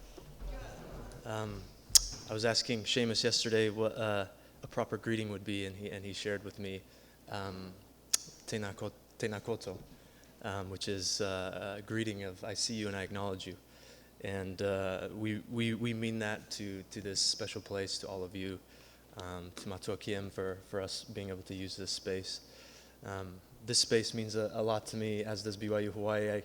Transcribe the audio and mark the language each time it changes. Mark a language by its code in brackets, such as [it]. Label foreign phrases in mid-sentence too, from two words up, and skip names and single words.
[en] I was asking Seamus yesterday what a proper greeting would be, and he shared with me [mi] tēnā koutou. [en] which is a greeting of I see you and I acknowledge you. And we mean that to this special place, to all of you, to Matua Kiem for us being able to use this space. This space means a lot to me, as does BYU-Hawaii.